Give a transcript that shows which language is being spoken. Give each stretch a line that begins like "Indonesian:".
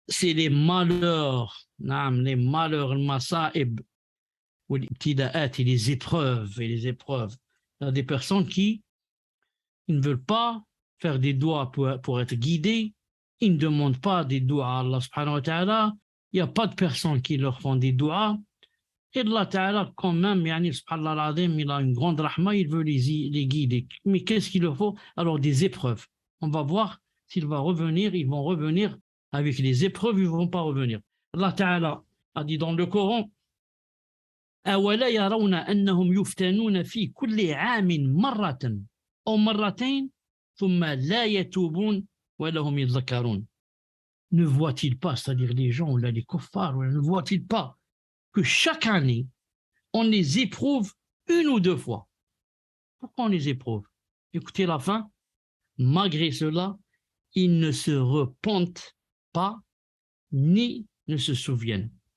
French: C'est les malheurs, les malheurs, le masa'ib, ou les ibtida'at, et les épreuves, Il y a des personnes qui ne veulent pas faire des doigts pour être guidés, ils ne demandent pas des doigts à Allah subhanahu wa ta'ala, il n'y a pas de personnes qui leur font des doigts, et Allah ta'ala quand même, subhanallah al-azim, il a une grande rahma, il veut les guider. Mais qu'est-ce qu'il leur faut? Alors des épreuves. On va voir s'ils vont revenir, ils vont revenir avec les épreuves, ils ne vont pas revenir. Allah ta'ala a dit dans le Coran,
Arabic: أولا يرون أنهم يفتنون في كل عام مرة أو مرتين ثم لا يتوبون ولا هم يذكرون.
French: Ne voit-il pas, c'est-à-dire les gens, là, les kuffars, ne voit-il pas que chaque année, on les éprouve une ou deux fois? Pourquoi on les éprouve? Écoutez la fin. Malgré cela, ils ne se repentent pas, ni ne se souviennent.